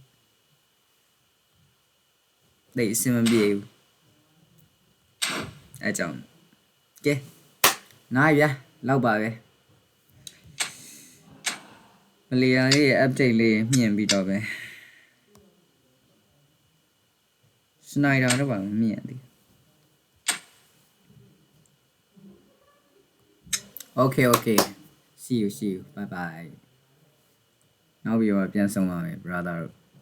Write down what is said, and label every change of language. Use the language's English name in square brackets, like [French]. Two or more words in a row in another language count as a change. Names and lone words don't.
[Burmese] တိတ်အဆင်မပြေဘူးအဲ့ကြောင့်ကဲနိုင်ဗျာလောက်ပါပဲ မလီယာရဲ့ update လေးမြင်ပြီးတော့ပဲစနိုက်ဒါတော့ဘာမမြင်သေး [English] Okay see you bye bye [Burmese] နောက်ပြီးတော့ပြန်ဆုံပါမယ် brother